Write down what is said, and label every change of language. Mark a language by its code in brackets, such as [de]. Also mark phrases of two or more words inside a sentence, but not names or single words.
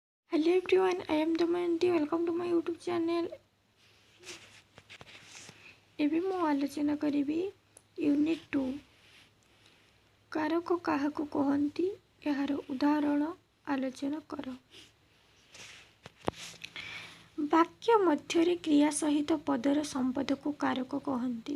[en] Hello everyone, I am Damayanti. Welcome to my YouTube channel. [or] ଏବେ ମୁଁ ଆଲୋଚନା କରିବି ୟୁନିଟ୍ 2 କାରକ କାହାକୁ କହନ୍ତି ଏହାର ଉଦାହରଣ ଆଲୋଚନା କର। ବାକ୍ୟ ମଧ୍ୟରେ କ୍ରିୟା ସହିତ ପଦର ସମ୍ବନ୍ଧକୁ କାରକ କହନ୍ତି।